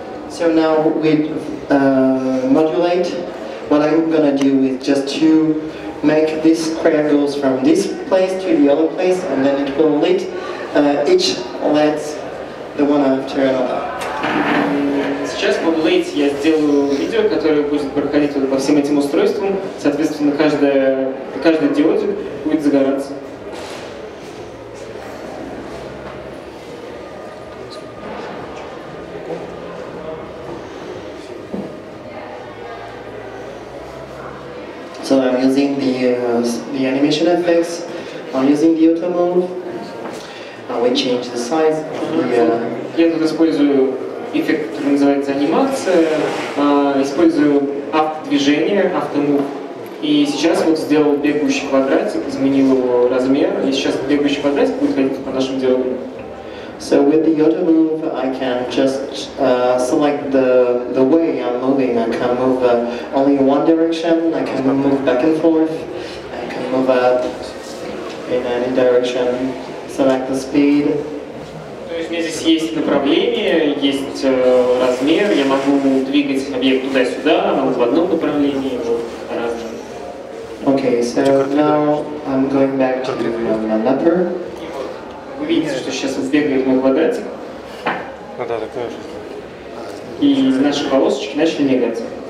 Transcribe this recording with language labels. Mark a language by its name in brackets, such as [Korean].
[English] So now with Modul8, what I'm gonna do is just to make this square goes from this place to the other place, and then it will lit each LED the one after another. [Russian] Сейчас в Modul8 я сделаю видео, которое будет проходить по всем этим устройствам. Соответственно, каждый диодик будет загораться. [English] So I'm using the animation effects. I'm using the auto mode. We change the size. [Russian] Я тут использую эффект, который называется анимация. Использую автодвижение, автомув. И сейчас вот сделал бегающий квадратик, изменил его размер, и сейчас бегающий квадратик будет ходить по нашему диалогу. [English] So with the auto move, I can just select the way I'm moving. I can move only in one direction. I can move back and forth. I can move up in any direction. Select the speed. [Russian] То есть у меня здесь есть направление, есть размер. Я могу двигать объект туда-сюда, могу в одном направлении, по-разному. [English] Okay, so now I'm going back to MadMapper. [Russian] Вы видите, что сейчас вот бегает мой квадратик, Ну да, так тоже. и наши полосочки начали мигать.